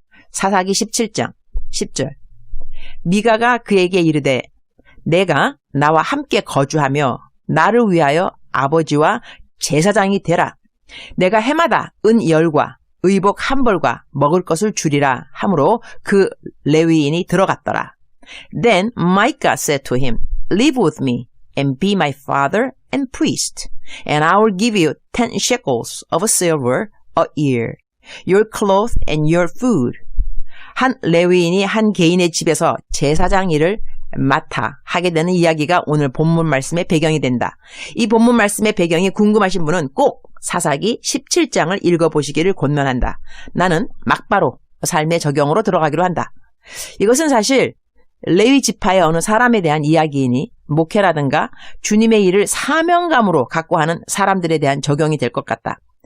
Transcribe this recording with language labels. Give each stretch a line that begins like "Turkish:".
Korean: 사사기 17장 10절. 미가가 그에게 이르되 내가 나와 함께 거주하며 나를 위하여 아버지와 제사장이 되라. 내가 해마다 은 10과 의복 1벌과 먹을 것을 주리라 하므로 그 레위인이 들어갔더라.
English: Then Micah said to him, Live with me and be my father and priest, and I will give you 10 shekels of silver a year, your cloth and your food.
Korean: 한 레위인이 한 개인의 집에서 제사장 일을 맡아 하게 되는 이야기가 오늘 본문 말씀의 배경이 된다. 이 본문 말씀의 배경이 궁금하신 분은 꼭 사사기 17장을 읽어보시기를 권면한다. 나는 막바로 삶의 적용으로 들어가기로 한다. 이것은 사실 레위 지파의 어느 사람에 대한 이야기이니 목회라든가 주님의 일을 사명감으로 갖고 하는 사람들에 대한 적용이 될 것 같다.